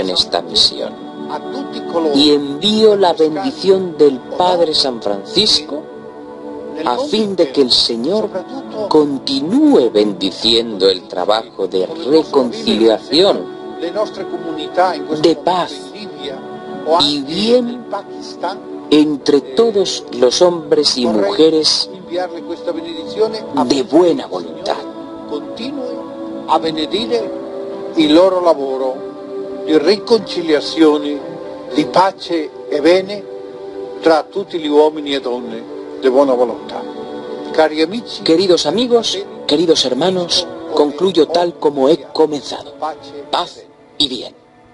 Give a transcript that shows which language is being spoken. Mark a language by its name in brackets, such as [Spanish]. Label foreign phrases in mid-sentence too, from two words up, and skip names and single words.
[Spanish] en esta misión y envío la bendición del Padre San Francisco a fin de que el Señor continúe bendiciendo el trabajo de reconciliación, de paz y bien entre todos los hombres y mujeres de buena voluntad. [Italian] a benedire il loro lavoro di riconciliazione, di pace e bene tra tutti gli uomini e donne di buona volontà. [Spanish] Queridos amigos, queridos hermanos, concluyo tal como he comenzado. Paz y bien.